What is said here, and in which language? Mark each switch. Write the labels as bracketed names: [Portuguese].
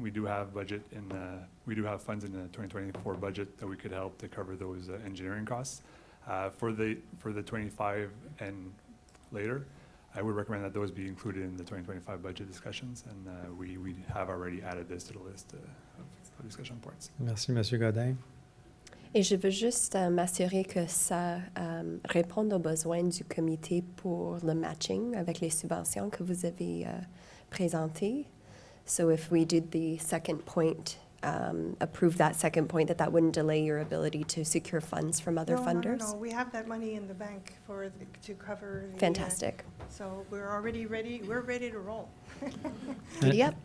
[English] We do have we do have funds in the 2024 budget that we could help to cover those engineering costs. For the 25 and later, I would recommend that those be included in the 2025 budget discussions, and we have already added this to the list of discussion points. [French] Merci, Monsieur Godin. Et je veux juste m'assurer que ça réponde aux besoins du comité pour le matching avec les subventions que vous avez présentées. [English] So if we did the second point, approve that second point, that wouldn't delay your ability to secure funds from other funders? No, we have that money in the bank to cover the... Fantastic. So we're already ready, we're ready to roll. Yep.